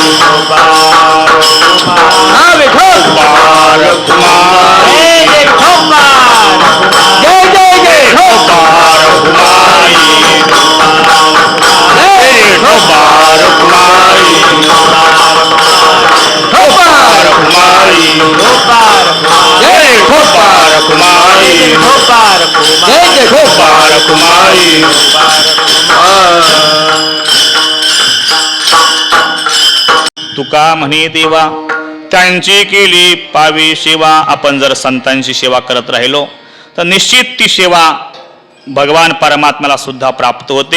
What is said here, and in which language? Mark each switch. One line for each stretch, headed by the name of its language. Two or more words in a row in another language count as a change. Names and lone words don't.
Marathi: हरि गोपाल कुमारी जय जय जय गोपाल कुमारी जय गोपाल कुमारी गोपाल कुमारी जय गोपाल कुमारी जय जय गोपाल कुमारी तुका म्हणे देवा त्यांची केली पावी सेवा. आपण जर संतांची सेवा करत राहिलो तर निश्चित ती सेवा भगवान परमात्म्याला सुद्धा प्राप्त होते.